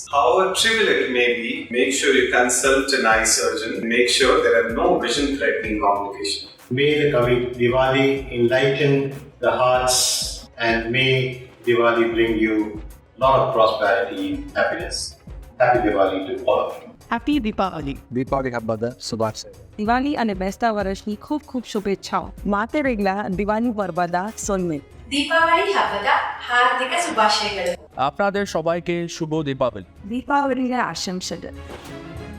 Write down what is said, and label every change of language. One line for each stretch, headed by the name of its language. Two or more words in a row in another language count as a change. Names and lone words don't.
English: However trivial it may be, make sure you consult an eye surgeon. Make sure there are no vision-threatening complications. May the coming Diwali enlighten the hearts, and may Diwali bring you a lot of prosperity and happiness. Happy Diwali to all of you. Happy Deepavali.
Kannada: ದೀಪಾವಳಿ ಹಬ್ಬದ ಶುಭಾಶಯ.
Gujarati: Diwali અને બેસતા વર્ષની ખૂબ ખૂબ શુભેચ્છાઓ.
Tulu: ಮಾತೆರೆಗ್ಲ ದಿವಾಲಿ ಪರ್ವದ ಸೊನ್ನೆ.
Kannada: ದೀಪಾವಳಿ ಹಬ್ಬದ ಹಾರ್ದಿಕ ಶುಭಾಶಯಗಳು.
Bangla: আপনাদের সবাইকে শুভ দীপাবলি।
Kannada: ದೀಪಾವಳಿಯ ಆಶಂಸೆಗಳು.